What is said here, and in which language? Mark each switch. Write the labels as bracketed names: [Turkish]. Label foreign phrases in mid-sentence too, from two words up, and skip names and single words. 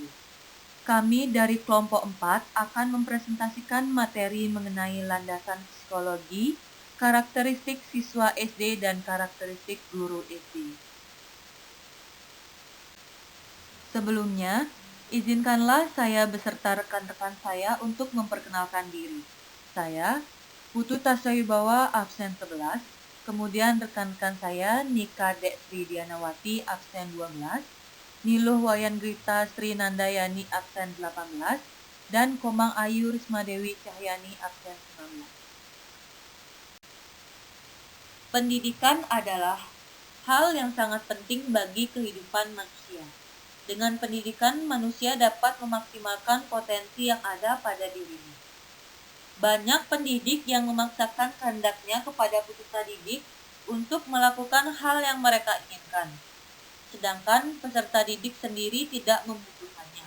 [Indonesian] Kami dari kelompok 4 akan mempresentasikan materi mengenai landasan psikologi, karakteristik siswa SD dan karakteristik guru SD. Sebelumnya, izinkanlah saya beserta rekan-rekan saya untuk memperkenalkan diri. Saya, Putu Tasyawibawa, absen 11, kemudian rekan-rekan saya Nika Deksri Dianawati, absen 12, Niluh Wayan Grita Sri Nandayani, absen 18, dan Komang Ayu Rismadewi Cahyani, absen 19. Pendidikan adalah hal yang sangat penting bagi kehidupan manusia. Dengan pendidikan, manusia dapat memaksimalkan potensi yang ada pada dirinya. Banyak pendidik yang memaksakan kehendaknya kepada peserta didik untuk melakukan hal yang mereka inginkan, sedangkan peserta didik sendiri tidak membutuhkannya.